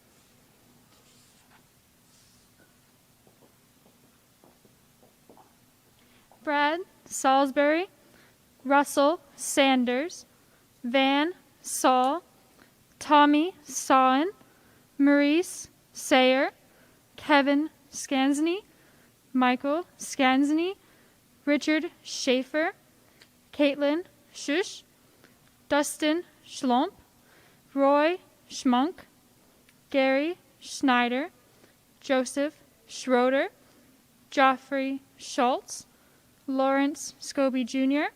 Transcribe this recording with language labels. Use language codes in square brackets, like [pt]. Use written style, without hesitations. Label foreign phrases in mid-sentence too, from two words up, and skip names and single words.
[en] Brad Salisbury, Russell Sanders, Van Saul, Tommy Sawen, Maurice Sayer, Kevin Skansny, Michael Skansny, Richard Schaefer, Caitlin Shush, Dustin Schlump, Roy Schmunk, Gary Schneider, Joseph Schroeder, Joffrey Schultz, Lawrence Scobie Jr.,